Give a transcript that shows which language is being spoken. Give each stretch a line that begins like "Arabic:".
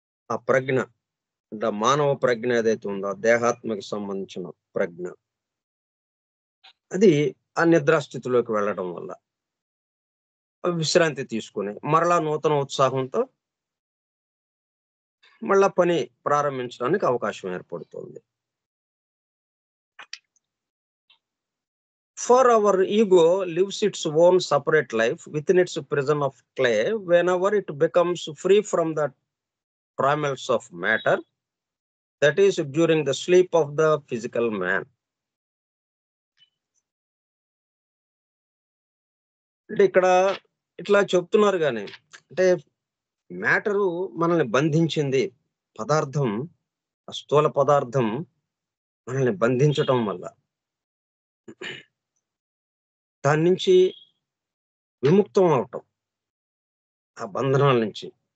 Telugu: ఆ ప్రజ్ఞ అంటే మానవ ప్రజ్ఞ ఏదైతే ఉందో దేహాత్మకి సంబంధించిన ప్రజ్ఞ, అది ఆ నిద్రాస్థితిలోకి వెళ్ళడం వల్ల విశ్రాంతి తీసుకుని మరలా నూతన ఉత్సాహంతో మళ్ళా పని ప్రారంభించడానికి అవకాశం ఏర్పడుతుంది.
English: For our ego lives its own separate life within its prison of clay. Whenever it becomes free from the trammels of matter, that is during the sleep of the physical man.
Telugu: అంటే ఇక్కడ ఇట్లా చెప్తున్నారు కానీ, అంటే matter మనల్ని బంధించింది. పదార్థం, స్థూల పదార్థం మనల్ని బంధించటం వల్ల దాని నుంచి విముక్తం అవటం, ఆ బంధనాల నుంచి.